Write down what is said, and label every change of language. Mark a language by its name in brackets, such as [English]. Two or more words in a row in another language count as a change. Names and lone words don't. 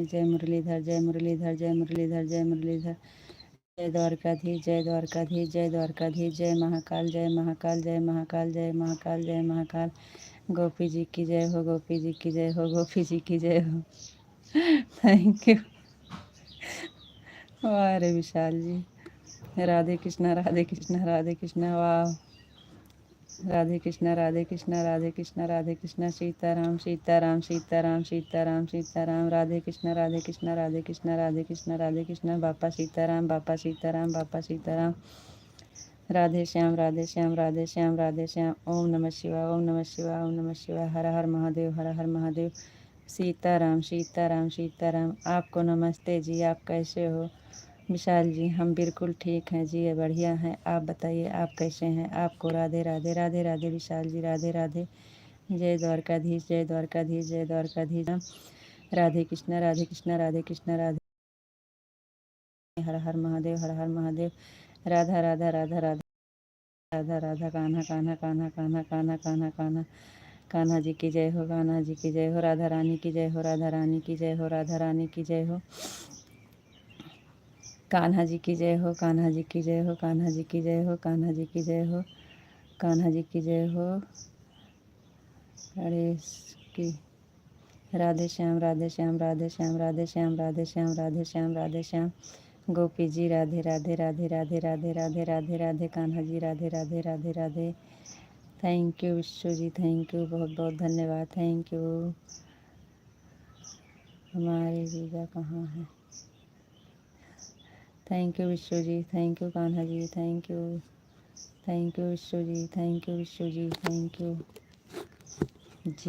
[Hindi] जय मुरलीधर, जय मुरलीधर, जय मुरलीधर, जय मुरलीधर। जय द्वारकाधीश, जय द्वारकाधीश, जय द्वारकाधीश। जय महाकाल, जय महाकाल, जय महाकाल, जय महाकाल, जय महाकाल। गोपी जी की जय हो, गोपी जी की जय हो, गोपी जी की जय हो। [English] thank you. [Hindi] वाह रे विशाल जी। राधे कृष्णा, राधे कृष्णा, राधे कृष्णा। वाह, राधे कृष्णा, राधे कृष्णा, राधे कृष्णा, राधे कृष्णा। सीताराम, सीताराम, सीताराम, सीताराम, सीताराम। राधे कृष्णा, राधे कृष्णा, राधे कृष्णा, राधे कृष्णा, राधे कृष्णा। बापा सीताराम, बापा सीताराम, बापा सीताराम। राधे श्याम, राधे श्याम, राधे श्याम, राधे श्याम। ओम नमः शिवाय, ओम नमः शिवाय, ओम नमः शिवाय। हर हर महादेव, हर हर महादेव। सीताराम, सीताराम, सीताराम। आपको नमस्ते जी। आप कैसे हो विशाल जी? हम बिल्कुल ठीक हैं जी, बढ़िया हैं। आप बताइए आप कैसे हैं? आपको राधे राधे, राधे राधे विशाल जी, राधे राधे। जय द्वारकाधीश, जय द्वारकाधीश, जय द्वारकाधीश। राधे कृष्णा, राधे कृष्णा, राधे कृष्णा, राधे। हर हर महादेव, हर हर महादेव। राधा राधा, राधा राधा, राधा राधा। कान्हा कान्हा कान्हा कान्हा कान्हा कान्हा कान्हा। कान्हा जी की जय हो, कान्हा जी की जय हो। राधा रानी की जय हो, राधा रानी की जय हो, राधा रानी की जय हो। कान्हा जी की जय हो, कान्हा जी की जय हो, कान्हा जी की जय हो, कान्हा जी की जय हो, कान्हा जी की जय हो। गणेश की। राधे श्याम, राधे श्याम, राधे श्याम, राधे श्याम, राधे श्याम, राधे श्याम, राधे श्याम। गोपी जी राधे राधे, राधे राधे, राधे राधे, राधे राधे। कान्हा जी राधे राधे, राधे राधे। [English] thank you [Hindi] विश्व जी, [English] thank you, [Hindi] बहुत बहुत धन्यवाद। [English] thank you. [Hindi] हमारे जीजा कहाँ हैं? [English] thank you [Hindi] विश्व जी, [English] thank you [Hindi] कान्हा जी, [English] thank you. thank you [Hindi] विश्व जी, [English] thank you [Hindi] विश्व जी, [English] thank you [Hindi] जी।